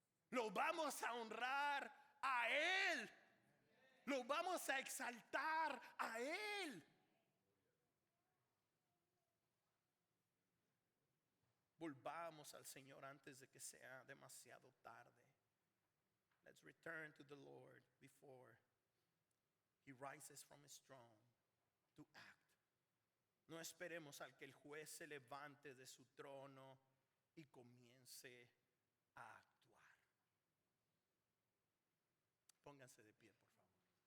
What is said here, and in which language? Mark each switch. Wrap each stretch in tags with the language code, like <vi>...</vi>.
<es>Lo vamos a honrar a Él. Lo vamos a exaltar a Él. Volvamos al Señor antes de que sea demasiado tarde.</es> <en>Let's return to the Lord before He rises from His throne to act.</en> <es>No esperemos al que el juez se levante de su trono y comience a actuar. Pónganse de pie, por favor.</es>